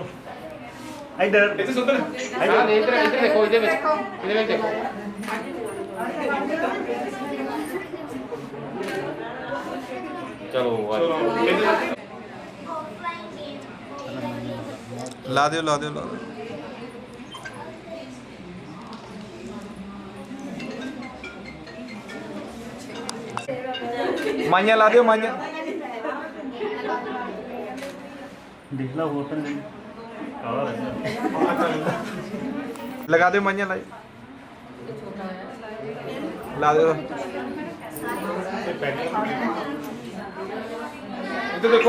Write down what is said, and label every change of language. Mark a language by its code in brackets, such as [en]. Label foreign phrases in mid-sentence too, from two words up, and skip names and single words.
[hi] इधर इधर सुंदर इधर इधर देखो इधर देखो चलो ला दो माइया ला दो माइया देख लो होटल लगा दो माइया ला दो इधर देखो